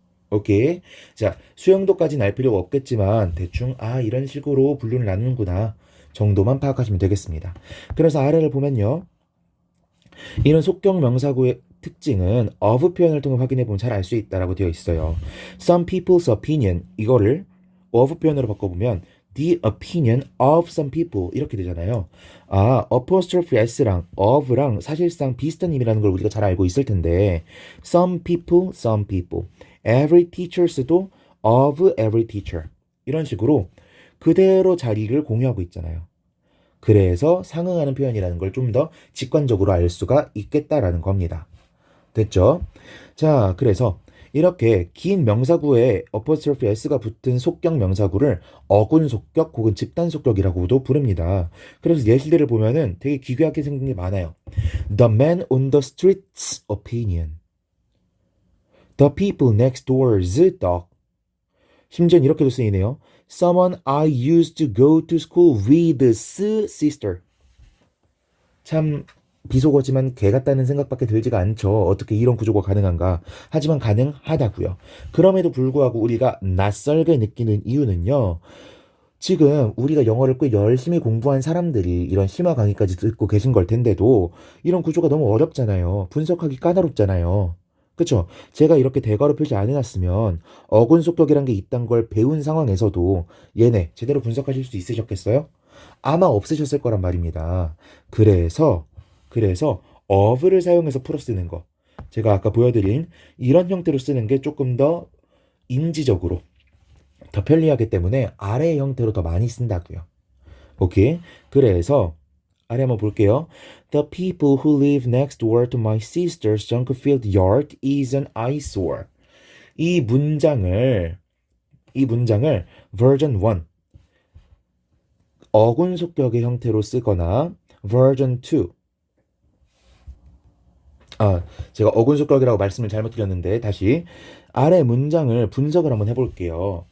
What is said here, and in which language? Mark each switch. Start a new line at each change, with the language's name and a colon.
Korean: 오케이. 자, 수형도까지는 알 필요가 없겠지만 대충 이런 식으로 분류를 나누는구나. 정도만 파악하시면 되겠습니다. 그래서 아래를 보면요. 이런 속격 명사구의 특징은 of 표현을 통해 확인해 보면 잘 알 수 있다라고 되어 있어요.
English: Some people's opinion
Korean: 이거를 of 표현으로 바꿔보면
English: the opinion of some people
Korean: 이렇게 되잖아요. apostrophe s랑 of랑 사실상 비슷한 의미라는 걸 우리가 잘 알고 있을 텐데
English: some people, every teachers
Korean: 도
English: of every teacher
Korean: 이런 식으로 그대로 자리를 공유하고 있잖아요. 그래서 상응하는 표현이라는 걸 좀 더 직관적으로 알 수가 있겠다라는 겁니다. 됐죠? 자, 그래서 이렇게 긴 명사구에 apostrophe s가 붙은 속격 명사구를 어군 속격 혹은 집단 속격이라고도 부릅니다. 그래서 예시들을 보면은 되게 기괴하게 생긴 게 많아요.
English: The man on the street's opinion. The people next door's dog.
Korean: 심지어 이렇게도 쓰이네요.
English: Someone I used to go to school with's sister.
Korean: 참 비속어지만 개 같다는 생각밖에 들지가 않죠. 어떻게 이런 구조가 가능한가. 하지만 가능하다고요. 그럼에도 불구하고 우리가 낯설게 느끼는 이유는요. 지금 우리가 영어를 꽤 열심히 공부한 사람들이 이런 심화 강의까지 듣고 계신 걸 텐데도 이런 구조가 너무 어렵잖아요. 분석하기 까다롭잖아요. 그쵸? 제가 이렇게 대괄호 표시 안 해놨으면 어군 속격이란 게 있단 걸 배운 상황에서도 얘네 제대로 분석하실 수 있으셨겠어요? 아마 없으셨을 거란 말입니다. 그래서 of를 사용해서 풀어 쓰는 거. 제가 아까 보여드린 이런 형태로 쓰는 게 조금 더 인지적으로 더 편리하기 때문에 아래 형태로 더 많이 쓴다고요. 오케이. 그래서 아래 한번 볼게요.
English: The people who live next door to my sister's junk field yard is an eyesore.
Korean: 이 문장을 version 1 어군 속격의 형태로 쓰거나 version 2 제가 어군 속격이라고 말씀을 잘못 드렸는데 다시 아래 문장을 분석을 한번 해볼게요.